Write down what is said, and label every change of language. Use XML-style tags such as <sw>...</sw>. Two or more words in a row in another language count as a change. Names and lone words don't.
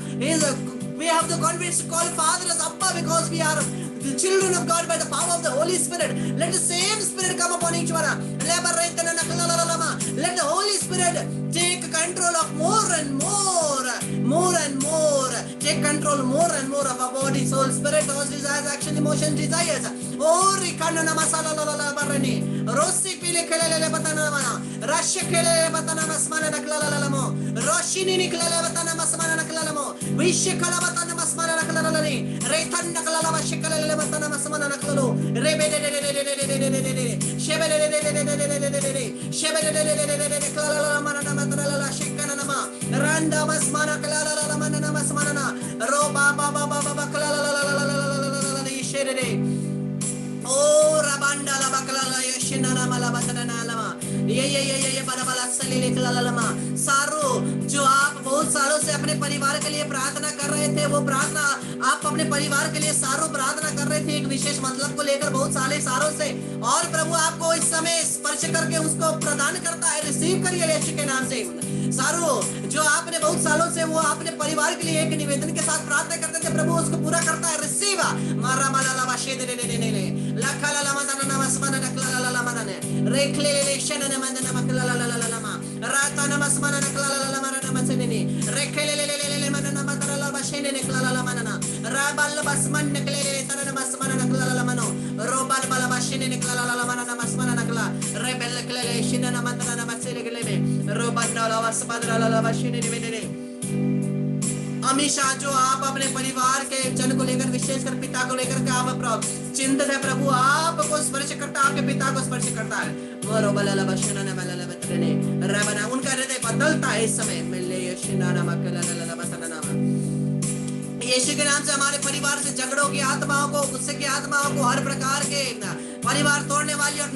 <en>We have the confidence to call Father as Abba because we are the children of God by the power of the Holy Spirit. Let the same Spirit come upon each one. Let the Holy Spirit take control of more and more. Take control more and more of our body, soul, spirit, thoughts, desires, action, emotions, desires. Oh, Rikana masala la barani. Rossi pile kelele batana mana. Rasha kelele batana masmana naklalamo. Roshini niklele batana masmana naklalamo. Vishikala batana masmana naklalani. Retan naklalava shikalele batana masmana naklalo. Rebede shebede Rianda masmana klala la mana masmana ro ba ba ba ba ba klala la shere Oh rabanda la bakla la yeshina na mala batana na lama ये बड़ा बड़ा सलीले लमा सारो</en> <hi>जो आप बहुत सालों से अपने परिवार के लिए प्रार्थना कर रहे थे वो प्रार्थना आप अपने परिवार के लिए सारों प्रार्थना कर रहे थे एक विशेष मतलब को लेकर बहुत सालों से और प्रभु आपको इस समय स्पर्श करके उसको प्रदान करता है रिसीव करिए यीशु के नाम से सारो जो आपने बहुत सालों से वो अपने परिवार के लिए एक निवेदन के साथ प्रार्थना करते थे प्रभु उसको पूरा करता है रिसीव मारा माला ला बाशे दे ले लखा ला मा ना नमस्मान नकला ला ला माना ने रेखले ले शन ने मन नमकला ला ला ला मा राता नमस्मान नकला ला ला मारा नमसने ने रेखले ले मन नमतरा ला बाशे ने नकला ला माना ना राबल बसमन नकले ले तर नमस्मान नकला ला मनो रोबल बल बाशे ने नकला ला माना नमस्मान नकला रेबल नकले ले शन नमतरा नमसे ले में रोबल ला बसमन ला बाशे ने ने हमेशा जो आप अपने परिवार के जन को लेकर विशेषकर पिता को लेकर के आप चिंतित है प्रभु आपको स्पर्श करता आपके पिता को स्पर्श करता है उनका हृदय बदलता है इस समय यीशु के नाम से हमारे परिवार से झगड़ों की आत्माओं को गुस्से की आत्माओं को हर प्रकार के परिवार तोड़ने वाली और</hi>